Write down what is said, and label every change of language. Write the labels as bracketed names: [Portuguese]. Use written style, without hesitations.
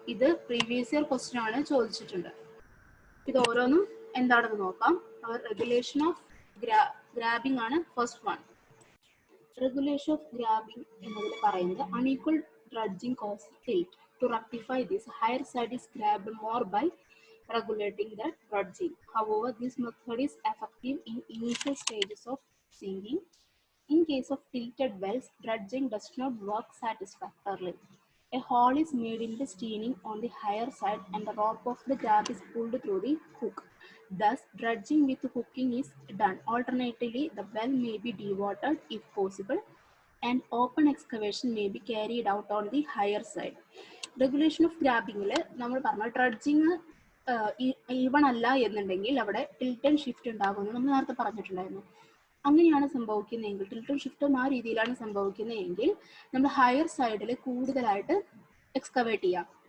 [Malayalam] ഇത് previous year question ആണ് ചോദിച്ചിട്ടുണ്ട്. ഇത് ഓരോന്നും എന്താണെന്ന് നോക്കാം. [English] Regulation of grabbing ആണ് first one. Regulation of grabbing [Malayalam] എന്നതിൽ പറയുന്നത് [English] unequal dredging causes tilt. To rectify this, higher side is grabbed more by regulating the dredging. However, this method is effective in initial stages of sinking. In case of tilted wells, dredging does not work satisfactorily. A hole is made in the steining on the higher side and the rope of the grab is pulled through the hook. Thus, dredging with hooking is done. Alternatively, the well may be dewatered if possible, and open excavation may be carried out on the higher side. [Malayalam] Regulation of grabbing, നമ്മൾ പറഞ്ഞ dredging even അല്ല എന്നുണ്ടെങ്കിൽ അവിടെ tilt and shift ഉണ്ടാകുമെന്ന് നമ്മൾ നേരത്തെ പറഞ്ഞിട്ടുണ്ടായിരുന്നു. അങ്ങനെയാണ് സംഭവിക്കുന്നതെങ്കിൽ, ടിൽറ്റും ഷിഫ്റ്റും ആ രീതിയിലാണ് സംഭവിക്കുന്നതെങ്കിൽ നമ്മൾ ഹയർ സൈഡിൽ കൂടുതലായിട്ട് എക്സ്കവേറ്റ് ചെയ്യാം.